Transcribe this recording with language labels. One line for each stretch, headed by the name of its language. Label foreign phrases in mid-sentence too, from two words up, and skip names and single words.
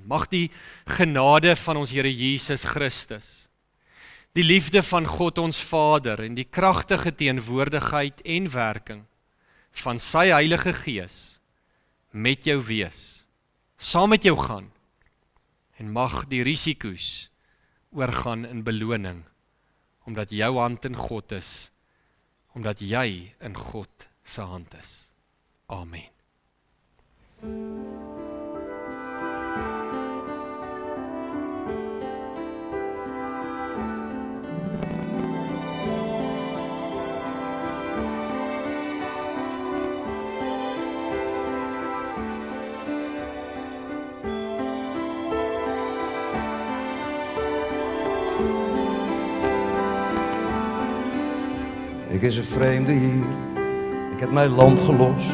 Afrikaans: Mag die genade van ons Here Jesus Christus, die liefde van God ons Vader en die kragtige teenwoordigheid en werking van sy Heilige Gees met jou wees, saam met jou gaan, en mag die risiko's oorgaan in beloning, omdat jou hand in God is, omdat jy in God se hand is. Amen.
Dutch: Ik is een vreemde hier, ik heb mijn land gelost.